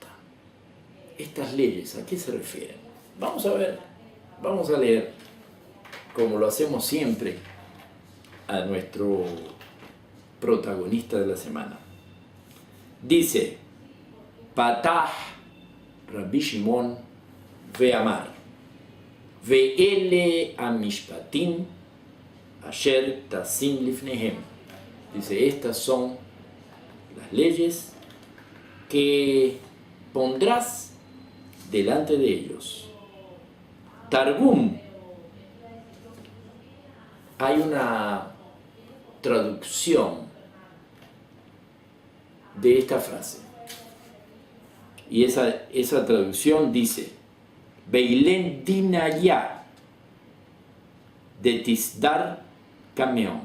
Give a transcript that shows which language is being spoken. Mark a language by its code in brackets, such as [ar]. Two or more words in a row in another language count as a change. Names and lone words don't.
[es] Estas leyes, ¿a qué se refieren? Vamos a ver, vamos a leer, como lo hacemos siempre, a nuestro protagonista de la semana. [he] Dice, פתח רבי שמעון ואמר ואלה המשפטים אשר תשים לפניהם. [es] Dice, estas son las leyes que pondrás delante de ellos. Targum, hay una traducción de esta frase, y esa traducción dice, [arc] ואלין דיניא די תסדר קדמיהון.